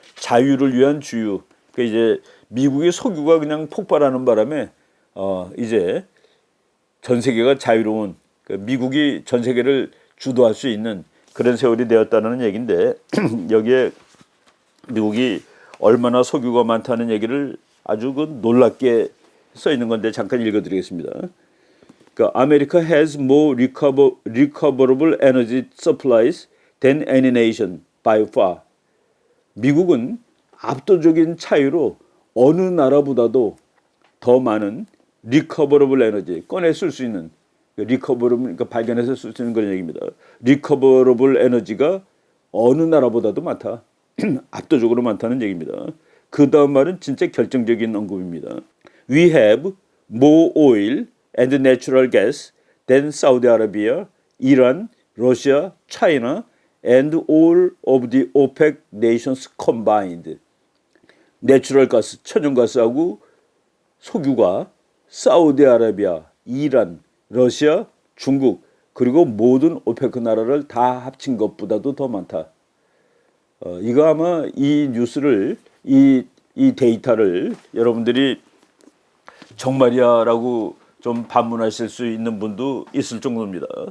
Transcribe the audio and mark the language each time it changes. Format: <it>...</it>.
<ko>자유를 위한 주유. 그러니까 이제 미국의 석유가 그냥 폭발하는 바람에 이제 전 세계가 자유로운 그러니까 미국이 전 세계를 주도할 수 있는 그런 세월이 되었다는 얘기인데 여기에 미국이 얼마나 석유가 많다는 얘기를 아주 그 놀랍게 써 있는 건데 잠깐 읽어드리겠습니다. 그러니까</ko> <en>America has more recoverable energy supplies than any nation by far.</en> <ko>미국은 압도적인 차이로 어느 나라보다도 더 많은 recoverable energy 꺼내 쓸 수 있는 recoverable 그러니까 발견해서 쓸 수 있는 그런 얘기입니다. recoverable energy가 어느 나라보다도 많다. 압도적으로 많다는 얘기입니다. 그 다음 말은 진짜 결정적인 언급입니다.</ko> <en>We have more oil and natural gas than Saudi Arabia, Iran, Russia, China, and all of the OPEC nations combined.</en> <ko>내추럴 가스, 천연가스하고 석유가 사우디아라비아, 이란, 러시아, 중국 그리고 모든 오페크 나라를 다 합친 것보다도 더 많다. 이거 아마 이 뉴스를 이 데이터를 여러분들이 정말이야라고 좀 반문하실 수 있는 분도 있을 정도입니다.</ko>